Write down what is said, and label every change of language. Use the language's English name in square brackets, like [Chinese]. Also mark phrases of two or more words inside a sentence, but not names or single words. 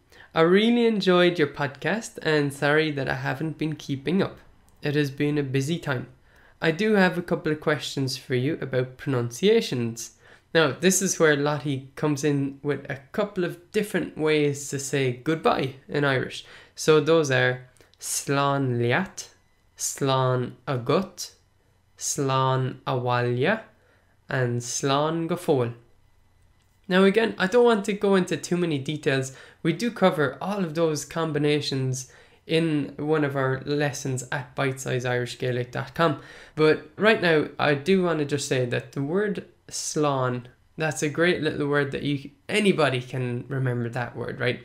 [English] I really enjoyed your podcast and sorry that I haven't been keeping up. It has been a busy time. I do have a couple of questions for you about pronunciations. Now, this is where Lottie comes in with a couple of different ways to say goodbye in Irish. So those are [Irish] slán liat, slán agut, slán awalya, and slán gafol. [English] Now again, I don't want to go into too many details. We do cover all of those combinations in one of our lessons at bitesizeirishgaelic.com. But right now, I do want to just say that the word slán, that's a great little word that anybody can remember that word, right?